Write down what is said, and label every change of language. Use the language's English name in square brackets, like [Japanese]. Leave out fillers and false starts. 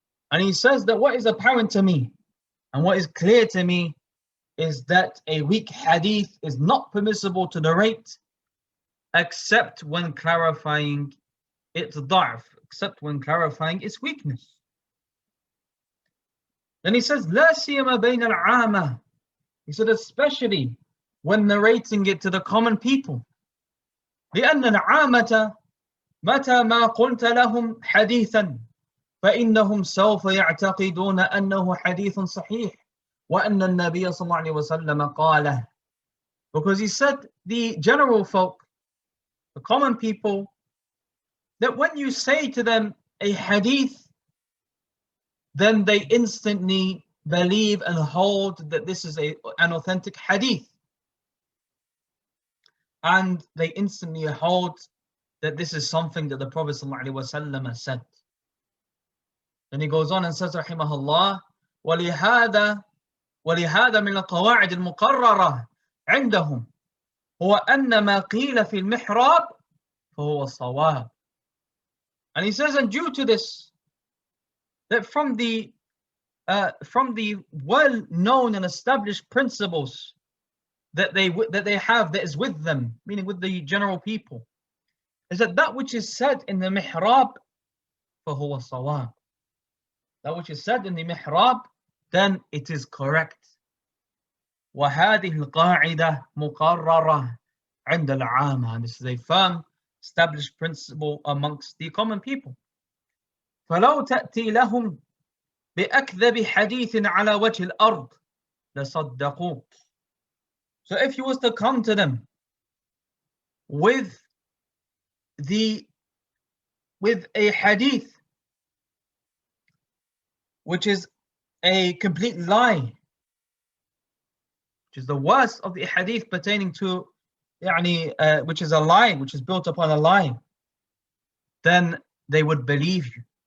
[English] And he says that what is apparent to me and what is clear to me is that a weak hadith is not permissible to narrate except when clarifying its ضعف, except when clarifying its weakness. Then he says [Arabic] لا سيما بين العامة. [English] He said especially when narrating it to the common people. [Arabic] لأن العامة متى ما قلت لهم حديثا فإنهم سوف يعتقدون أنه حديث صحيح وأن النبي صلى الله عليه وسلم قاله. [English] Because he said the general folk, the common people, that when you say to them a hadith, then they instantly believe and hold that this is an authentic hadith. And they instantly hold that this is something that the Prophet ﷺ said. Then he goes on and says, rahimahullah, [Arabic] ولهذا من القواعد المقررة عندهم هو أن ما قيل في المحراب فهو الصواب. [English] And he says, and due to this, that from the from the well-known and established principles that they have, that is with them, meaning with the general people, is that which is said in the mihrab, [Arabic] فهو صواب. [English] That which is said in the mihrab, then it is correct. [Arabic] وهذه القاعدة مقررة عند العامة. [English] And this is a firm, established principle amongst the common people. [Arabic] فلو تأتي لهم بأكذب حديث على وجه الأرض لصدقوك. [English] So if you was to come to them with a hadith which is a complete lie, which is the worst of the hadith pertaining to which is a lie, which is built upon a lie, then they would believe you.